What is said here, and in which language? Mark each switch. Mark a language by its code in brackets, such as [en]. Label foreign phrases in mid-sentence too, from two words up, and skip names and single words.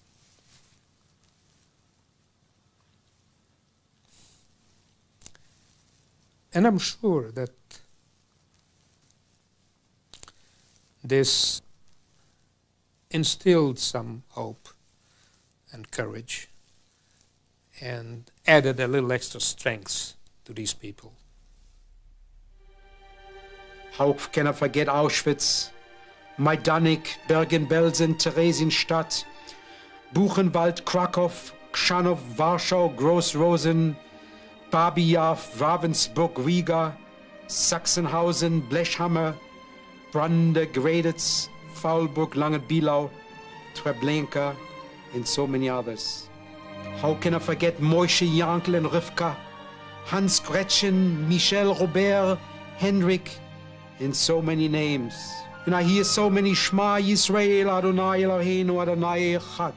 [en] And I'm sure that this instilled some hope and courage and added a little extra strength to these people. How can I forget Auschwitz, Majdanek, Bergen-Belsen, Theresienstadt, Buchenwald, Krakow, Krzanów, Warschau, Groß-Rosen, Babi-Yar, Ravensburg, Riga, Sachsenhausen, Blechhammer, Brande, Greditz, Faulburg, Langenbielau, Treblinka, and so many others. How can I forget Moishe, Yankel, and Rivka, Hans Gretchen, Michel, Robert, Henrik, and so many names. And I hear so many [he] שמע ישראל אדוני אלוהינו אדוני אחד.